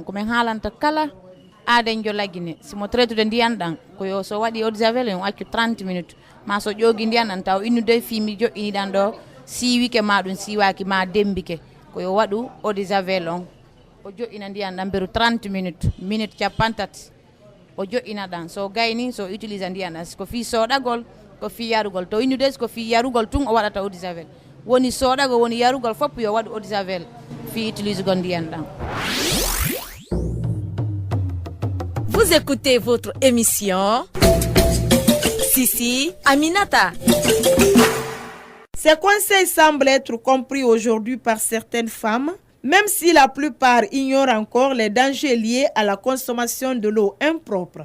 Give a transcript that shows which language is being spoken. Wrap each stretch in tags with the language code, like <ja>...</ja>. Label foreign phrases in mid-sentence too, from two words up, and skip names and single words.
<ff>ko men haalanta kala aden jo lagine simo traitude ndiyan dan ko yo so waɗi</ff> <fr>eau de javel</fr> <ff>on accu 30 minutes ma so ƴogi ndiyan dan taw innude fimi joƴƴini dan ɗo siwike ma ɗum siwaki ma dembike ko yo waɗu</ff> <fr>eau de javel</fr> <ff>on o joƴƴina ndiyan dan beru 30 minutes capantati o joƴƴina dan so gayni so utilise ndiyan dan ko fi soɗagol ko fi yarugol to innude ko fi yarugol tun o waɗata</ff> <fr>eau de javel</fr> <ff>woni soɗago woni yarugol fop yo waɗu</ff> <fr>eau de javel</fr> <ff>fi utilise gol ndiyan dan.</ff> <fr>Vous écoutez votre émission Sissi Aminata. Ces conseils semblent être compris aujourd'hui par certaines femmes, même si la plupart ignorent encore les dangers liés à la consommation de l'eau impropre.</fr>